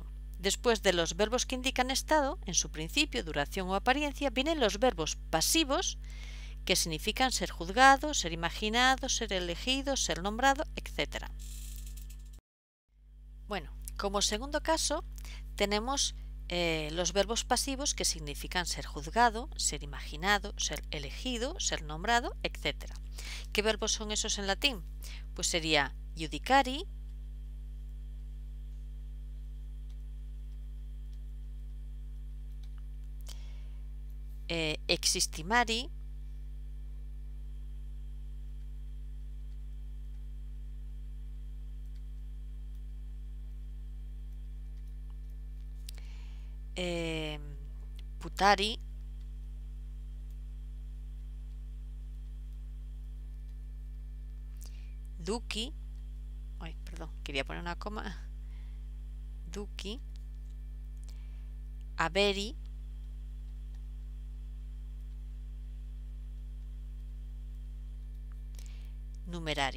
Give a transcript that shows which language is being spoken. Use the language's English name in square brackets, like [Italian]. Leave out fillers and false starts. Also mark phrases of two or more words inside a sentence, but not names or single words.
[Spanish] Después de los verbos que indican estado, en su principio, duración o apariencia, vienen los verbos pasivos que significan ser juzgado, ser imaginado, ser elegido, ser nombrado, etc. Bueno, como segundo caso tenemos los verbos pasivos que significan ser juzgado, ser imaginado, ser elegido, ser nombrado, etc. ¿Qué verbos son esos en latín? Pues sería judicari, [Latin] existimari, putari, [Spanish] duci, ay, perdón, quería poner una coma, [Latin] duci, haberi, numerari.